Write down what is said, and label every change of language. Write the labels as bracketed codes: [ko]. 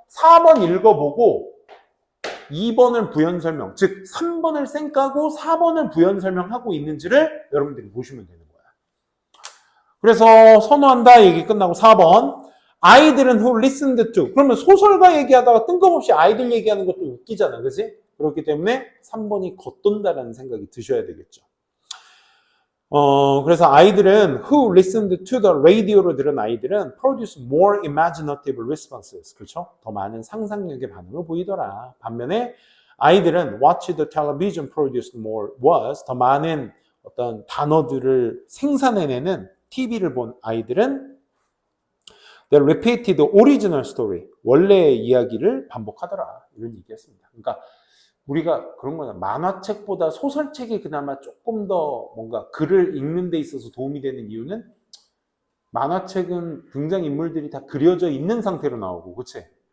[ko] 4번 읽어보고 2번을 부연 설명, 즉 3번을 쌩 까고 4번을 부연 설명하고 있는지를 여러분들이 보시면 되는 거야. 그래서 선호한다 얘기 끝나고 4번 아이들은 [en] who listened to [ko] 그러면 소설가 얘기하다가 뜬금없이 아이들 얘기하는 것도 웃기잖아. 그치? 그렇기 때문에 3번이 겉돈다라는 생각이 드셔야 되겠죠. 그래서 아이들은 [en] who listened to the radio [ko] 로 들은 아이들은 [en] produce more imaginative responses. [ko] 그렇죠? 더 많은 상상력의 반응을 보이더라. 반면에 아이들은 [en] watch the television produced more was [ko] 더 많은 어떤 단어들을 생산해내는 TV를 본 아이들은 [en] they repeated the original story. [ko] 원래의 이야기를 반복하더라. 이런 얘기였습니다. 그러니까 우리가 그런 거잖아. 만화책보다 소설책이 그나마 조금 더 뭔가 글을 읽는 데 있어서 도움이 되는 이유는 만화책은 등장인물들이 다 그려져 있는 상태로 나오고 그치?